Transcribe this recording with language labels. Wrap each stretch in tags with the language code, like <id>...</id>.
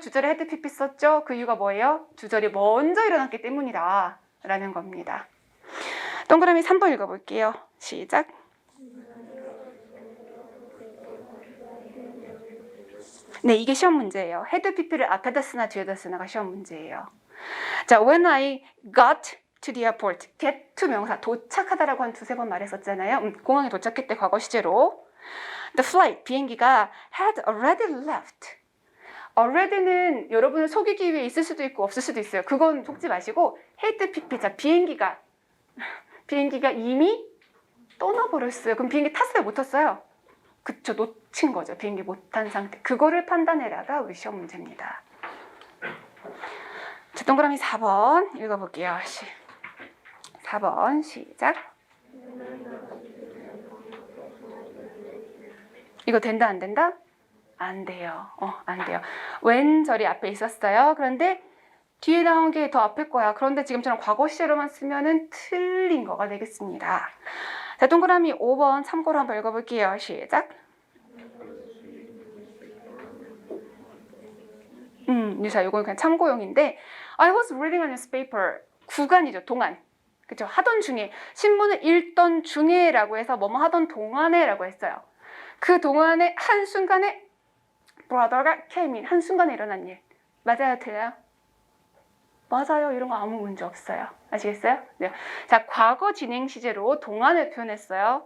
<ko>주절에 had pp 썼죠? 그 이유가 뭐예요? 주절이 먼저 일어났기 때문이다 라는 겁니다. 동그라미 3번 읽어볼게요. 시작. 네, 이게 시험 문제예요. had pp를 앞에다 쓰나 뒤에다 쓰나가 시험 문제예요. 자,</ko> <en>when I got to the airport,</en> <ko>get to 명사, 도착하다라고 한 두세 번 말했었잖아요. 공항에 도착했대, 과거 시제로.</ko> <en>The flight,</en> <ko>비행기가</ko> <en>had already left.</en> <ko>already는 여러분을 속이기 위해 있을 수도 있고 없을 수도 있어요. 그건 속지 마시고 had pp, 자, 비행기가 이미 떠나버렸어요. 그럼 비행기 탔어요? 못 탔어요? 그쵸, 놓친 거죠. 비행기 못 탄 상태. 그거를 판단해라가 우리 시험 문제입니다. 자, 동그라미 4번 읽어볼게요. 4번 시작. 이거 된다 안 된다? 안 돼요. 안 돼요. 왼절이 앞에 있었어요. 그런데 뒤에 나온 게 더 앞일 거야. 그런데 지금처럼 과거 시제로만 쓰면은 틀린 거가 되겠습니다. 자, 동그라미 5번 참고로 한번 읽어볼게요. 시작.</ko> <en>자,</en> <ko>이건 그냥 참고용인데</ko> <en>I was reading a newspaper.</en> <ko>구간이죠. 동안. 그쵸? 하던 중에. 신문을 읽던 중에라고 해서 뭐뭐 하던 동안에라고 했어요. 그 동안에 한순간에 brother가 came in. 한순간에 일어난 일. 맞아요? 틀려요? 맞아요. 이런 거 아무 문제 없어요. 아시겠어요? 네. 자, 과거 진행 시제로 동안을 표현했어요.</ko>